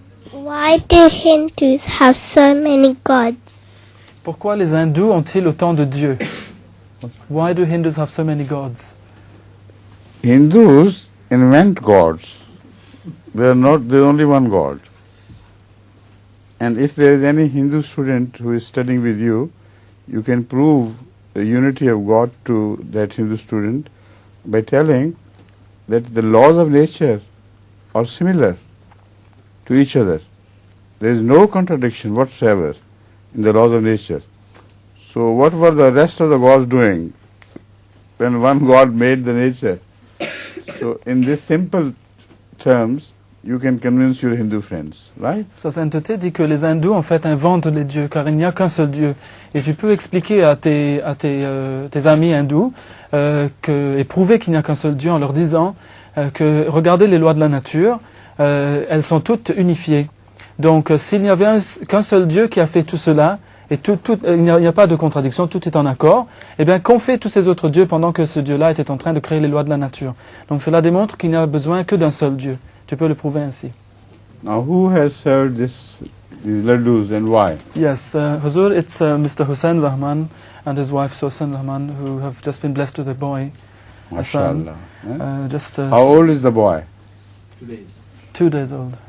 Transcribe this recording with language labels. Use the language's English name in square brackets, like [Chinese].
[English] Why do Hindus have so many gods? [French] Pourquoi les hindous ont-ils autant de dieux? [English] Why do Hindus have so many gods? Hindus invent gods. There's only one God. And if there is any Hindu student who is studying with you, you can prove the unity of God to that Hindu student by telling that the laws of nature are similar to each other. There is no contradiction whatsoever in the laws of nature. So what were the rest of the gods doing when one God made the nature? So in these simple terms, you can convince your Hindu friends, right? [French] Sa sainteté dit que les hindous en fait inventent les dieux, car il n'y a qu'un seul Dieu. Et tu peux expliquer à tes amis hindous et prouver qu'il n'y a qu'un seul Dieu en leur disant que regardez les lois de la nature, elles sont toutes unifiées. Donc s'il n'y avait qu'un seul Dieu qui a fait tout cela, et il n'y a pas de contradiction, tout est en accord, eh bien qu'ont fait tous ces autres dieux pendant que ce Dieu-là était en train de créer les lois de la nature? Donc cela démontre qu'il n'y a besoin que d'un seul Dieu. Tu peux le prouver ainsi. [English] Now who has served these laddus and why? Yes, Huzur, it's Mr. Hussain Rahman and his wife Sosan Rahman who have just been blessed with a boy, a son. MashaAllah. How old is the boy? 2 days. 2 days old.